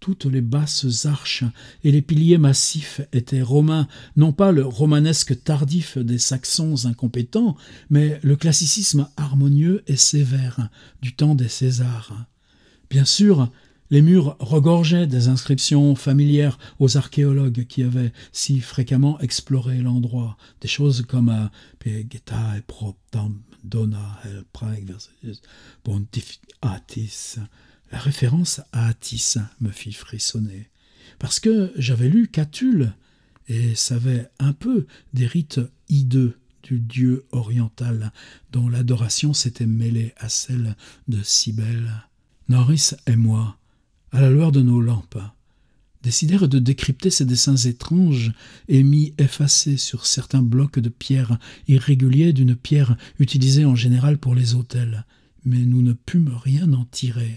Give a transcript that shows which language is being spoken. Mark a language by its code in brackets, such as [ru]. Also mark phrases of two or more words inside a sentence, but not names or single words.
[fr] Toutes les basses arches et les piliers massifs étaient romains, non pas le romanesque tardif des Saxons incompétents, mais le classicisme harmonieux et sévère du temps des Césars. Bien sûr, les murs regorgeaient des inscriptions familières aux archéologues qui avaient si fréquemment exploré l'endroit, des choses comme [la] Pegeta et proptam dona el praeg versus pontificatis. [fr] La référence à Attis me fit frissonner, parce que j'avais lu Catulle et savais un peu des rites hideux du dieu oriental dont l'adoration s'était mêlée à celle de Cybèle. Norris et moi, à la lueur de nos lampes, décidèrent de décrypter ces dessins étranges et mi-effacés sur certains blocs de pierre irréguliers d'une pierre utilisée en général pour les autels, mais nous ne pûmes rien en tirer.